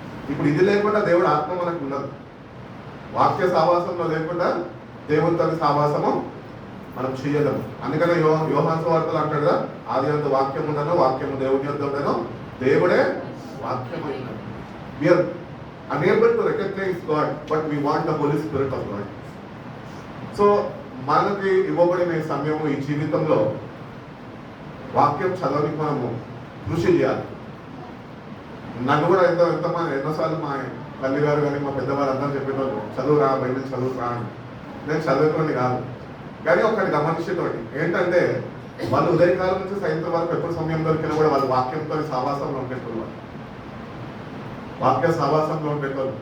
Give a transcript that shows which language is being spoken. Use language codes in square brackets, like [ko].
[te] ఇప్పుడు ఇది లేకుండా దేవుడు ఆత్మ మనకు ఉండదు. వాక్య సావాసంలో లేకుండా దేవునితో సావాసము మనం చేయలేము. అందుకనే యోహాను సువార్తలో అంటాడు కదా, ఆది యందు వాక్యం ఉండను, వాక్యము దేవుని యొద్ద ఉండను, దేవుడే వాక్యం అయినాడు. [en] We are unable to recognize God, but we want the Holy Spirit of God. [te] So మనకి ఇవ్వబడిన ఈ సమయము, ఈ జీవితంలో వాక్యం చదవడానికి మనము కృషి చేయాలి. నన్ను కూడా ఎన్నోసార్లు మా తల్లి గారు కానీ మా పెద్దవారు అందరూ చెప్పేటోళ్ళు, చదువురా బైబిల్ చదువురా అని. నేను చదువుకోండి కాదు, కానీ ఒకటి గమనించేటోటి ఏంటంటే వాళ్ళు ఉదయకాలం నుంచి సాయంత్రం వరకు ఎప్పుడు సమయం దొరికినా కూడా వాళ్ళు వాక్యంతో సావాసంలో ఉండేటోళ్ళు, వాక్య సావాసంలో ఉండేటోళ్ళు.